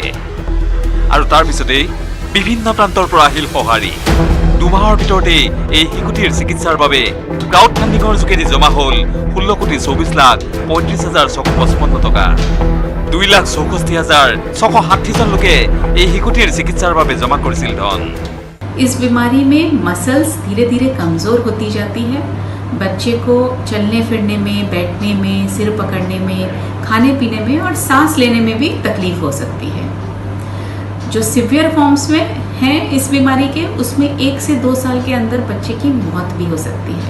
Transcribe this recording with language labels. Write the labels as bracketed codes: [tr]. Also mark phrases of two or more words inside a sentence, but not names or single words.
[as] আৰু তাৰ পিছতেই বিভিন্ন প্ৰান্তৰ পৰা আহিল সঁহাৰি। দুমাহৰ ভিতৰতেই এই শিশুটিৰ চিকিৎসাৰ বাবে [en] crowd fundingৰ [as] যোগেদি জমা হ'ল 16,35,655 টকা। 2,64,660 জন লোকে এই শিশুটিৰ চিকিৎসাৰ বাবে জমা কৰিছিল ধন। [hi] इस बीमारी में मसल्स धीरे धीरे कमज़ोर होती जाती है। बच्चे को चलने फिरने में, बैठने में, सिर पकड़ने में, खाने पीने में और सांस लेने में भी तकलीफ हो सकती है। जो [en] severe forms [hi] में हैं इस बीमारी के, उसमें 1 से 2 साल के अंदर बच्चे की मौत भी हो सकती है।